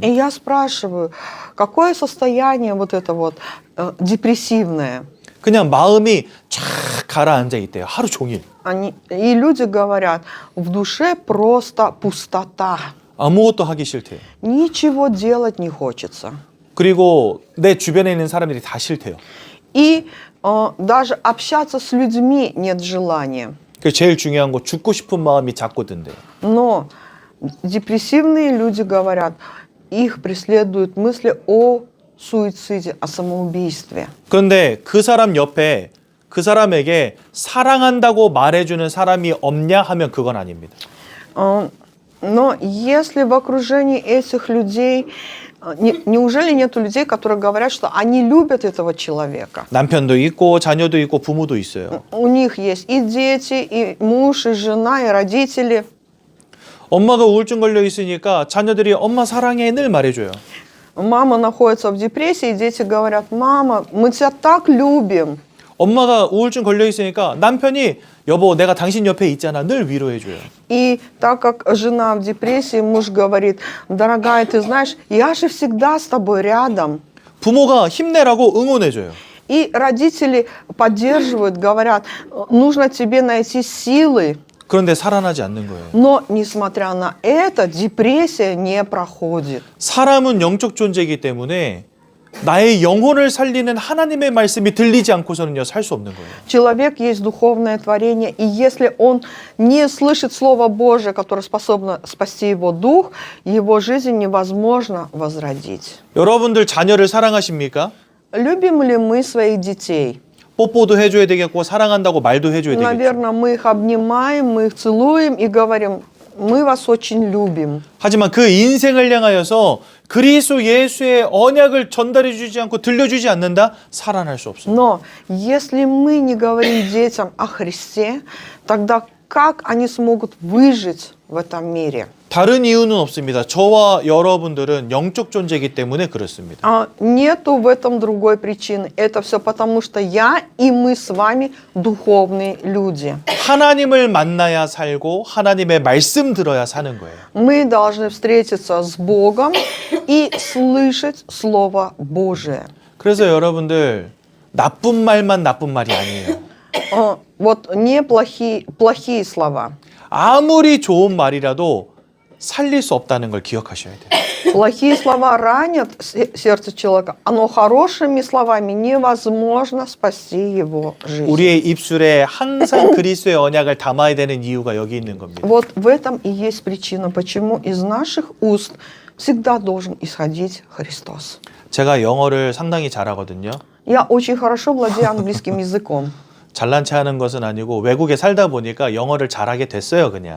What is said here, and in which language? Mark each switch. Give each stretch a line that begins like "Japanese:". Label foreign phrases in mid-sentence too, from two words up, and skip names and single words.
Russian: И я спрашиваю, какое состояние вот это вот депрессивное?
Korean: 그냥 마음이 쫙 가라앉아 있대요. 하루 종일.
Russian: И люди говорят, в душе просто пустота.
Korean: 아무것도 하기 싫대요.
Russian: Ничего делать не хочется.
Korean: 그리고 내 주변에 있는 사람들이 다 싫대요.
Russian: И даже общаться с людьми нет желания.
Korean: 그 제일 중요한 거 죽고 싶은 마음이 자꾸 든대요.
Russian: Но депрессивные люди говорят, их преследуют мысли о суициде, о самоубийстве.
Korean: 그런데 그 사람 옆에 그 사람에게 사랑한다고 말해주는 사람이 없냐 하면 그건 아닙니다.
Russian: Но если в окружении этих людей, неужели нет людей, которые говорят, что они любят этого человека?
Korean: 남편도 있고 자녀도 있고 부모도 있어요.
Russian: У них есть и дети, и муж, и жена, и родители.
Korean: 엄마가 우울증 걸려 있으니까 자녀들이 엄마 사랑해 늘 말해줘요.
Russian: Мама находится в депрессии, и дети говорят, мама, мы тебя так любим.
Korean: 엄마가 우울증 걸려 있으니까 남편이 여보 내가 당신 옆에 있잖아 늘 위로해줘요.
Russian: И так как жена в депрессии, муж говорит, дорогая, ты знаешь, я же всегда с тобой рядом.
Korean: 부모가 힘내라고 응원해줘요.
Russian: И родители поддерживают, говорят, нужно тебе найти силы.
Korean: 그런데 살아나지 않는 거예요.
Russian: Но, несмотря на это, депрессия не проходит.
Korean: 사람은 영적 존재이기 때문에 나의 영혼을 살리는 하나님의 말씀이 들리지 않고서는요 살 수 없는 거예요.
Russian: Человек есть духовное творение, и если он не слышит Слово Божие, которое способно спасти его дух, его жизнь невозможно возродить.
Korean: 여러분들 자녀를 사랑하십니까?
Russian: Любим ли мы своих детей?
Korean: 뽀뽀도 해줘야 되겠고 사랑한다고 말도 해줘야 되겠죠.
Russian: Наверное, мы их обнимаем, мы их целуем и говорим, мы вас очень любим.
Korean: 하지만 그 인생을 향하여서 그리스도 예수의 언약을 전달해 주지 않고 들려주지 않는다? 살아날 수 없어요.
Russian: Но если мы не говорим детям о Христе, тогда как они смогут выжить в этом мире?
Korean: 다른 이유는 없습니다. 저와 여러분들은 영적 존재이기 때문에 그렇습니다.
Russian: Нету в этом другой причины. Это все потому, что я и мы с вами духовные люди.
Korean: 하나님을 만나야 살고 하나님의 말씀 들어야 사는 거예요.
Russian: Мы должны встретиться с Богом и слышать Слово Божие.
Korean: 그래서 여러분들 나쁜 말만 나쁜 말이 아니에요.
Russian: Вот не плохие слова.
Korean: 아무리 좋은 말이라도 살릴 수 없다는 걸 기억하셔야 돼요.
Russian: Плохие слова ранят сердце человека, но хорошими словами невозможно спасти его жизнь.
Korean: 우리의 입술에 항상 그리스도의 언약을 담아야 되는 이유가 여기 있는 겁니다.
Russian: Вот в этом и есть причина, почему из наших уст всегда должен исходить Христос.
Korean: 제가 영어를 상당히 잘하거든요.
Russian: Я очень хорошо владею английским языком.
Korean: 잘난 체 하는 것은 아니고 외국에 살다 보니까 영어를 잘하게 됐어요, 그냥.